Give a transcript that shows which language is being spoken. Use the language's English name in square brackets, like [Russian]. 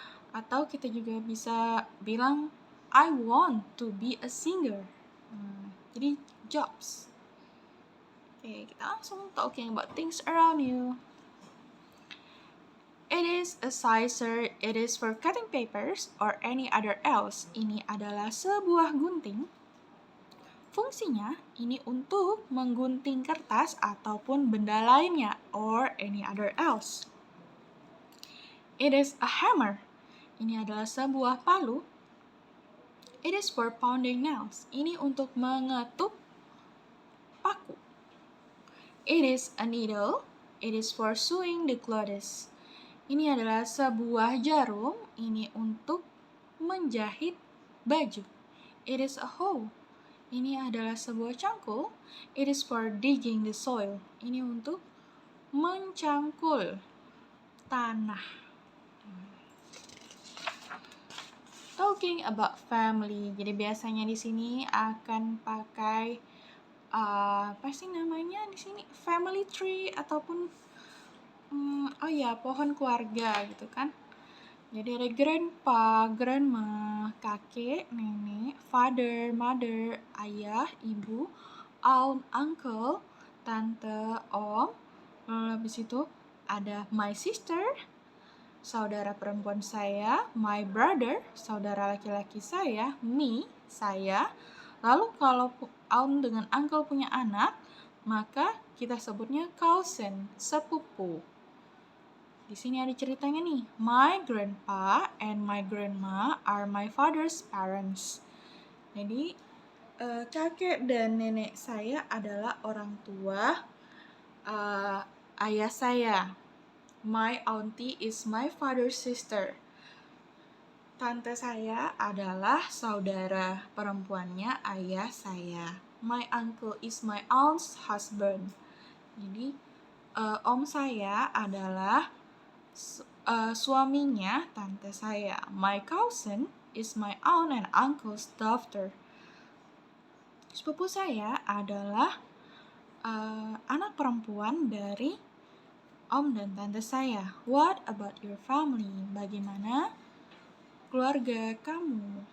[Indonesian] Atau kita juga bisa bilang [English] I want to be a singer. [Indonesian] Jadi jobs. Oke, kita langsung [English] talking about things around you. It is a scissor. It is for cutting papers or any other else. [Indonesian] Ini adalah sebuah gunting. Fungsinya ini untuk menggunting kertas ataupun benda lainnya [English] or any other else. It is a hammer. [Indonesian] Ini adalah sebuah palu. [English] It is for pounding nails. [Indonesian] Ini untuk mengetuk paku. [English] It is a needle. It is for sewing the clothes. [Indonesian] Ini adalah sebuah jarum. Ini untuk menjahit baju. [English] It is a hoe. [Indonesian] Ini adalah sebuah cangkul. [English] It is for digging the soil. [Indonesian] Ini untuk mencangkul tanah. [English] Talking about family. [Indonesian] Jadi biasanya di sini akan pakai apa sih namanya di sini? Family tree ataupun pohon keluarga gitu kan. Jadi ada grandpa, grandma, kakek, nenek, father, mother, ayah, ibu, aunt, uncle, tante, om. Lalu habis itu ada [English] my sister, [Indonesian] saudara perempuan saya, [English] my brother, [Indonesian] saudara laki-laki saya, me, saya. Lalu kalau aunt dengan uncle punya anak, maka kita sebutnya cousin, sepupu. Di sini ada ceritanya nih. [English] My grandpa and my grandma are my father's parents. [Indonesian] Jadi kakek dan nenek saya adalah orang tua ayah saya. [English] My auntie is my father's sister. [Indonesian] Tante saya adalah saudara perempuannya ayah saya. [English] My uncle is my aunt's husband. [Indonesian] Jadi om saya adalah suaminya tante saya. [English] My cousin is my aunt and uncle's daughter. [Indonesian] Sepupu saya adalah anak perempuan dari om dan tante saya. [English] What about your family? [Indonesian] Bagaimana keluarga kamu?